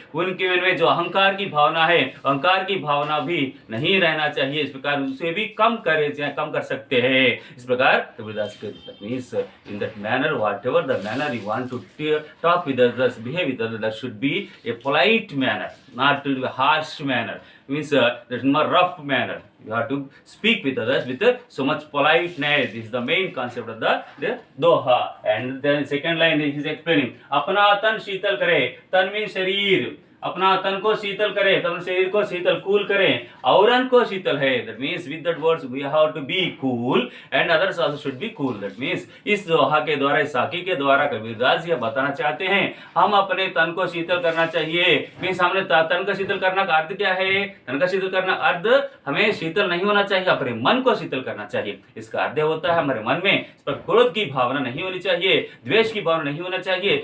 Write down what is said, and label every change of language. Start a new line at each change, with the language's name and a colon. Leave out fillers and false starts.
Hindi: उनके मन में जो अहंकार की भावना है, अहंकार की भावना भी नहीं रहना चाहिए। इस प्रकार उसे भी कम कर सकते हैं। इस प्रकार
English: Kabirdas means in that manner whatever the manner you want to talk with others, behave with others, that should be a polite manner, not to be harsh manner. Means that more rough manner. You have to speak with others with so much politeness. This is the main concept of the doha. And then second line is explaining.
Hindi: अपना तन शीतल करे, तन में शरीर, अपना तन को शीतल करे, तन शरीर को शीतल कूल करें, औरन को शीतल है।
English: That means with that words we have to be cool and others also should be cool. That means
Hindi: इस दोहा के द्वारा, इस साखी के द्वारा कबीरदास जी बताना चाहते हैं हम अपने तन को शीतल करना चाहिए। मीन्स हमने तन को शीतल करना का अर्थ क्या है? तन का शीतल करना अर्थ हमें शीतल नहीं होना चाहिए, अपने मन को शीतल करना चाहिए। इसका अर्थ होता है हमारे मन में इस पर क्रोध की भावना नहीं होनी चाहिए, द्वेष की भावना नहीं होना चाहिए।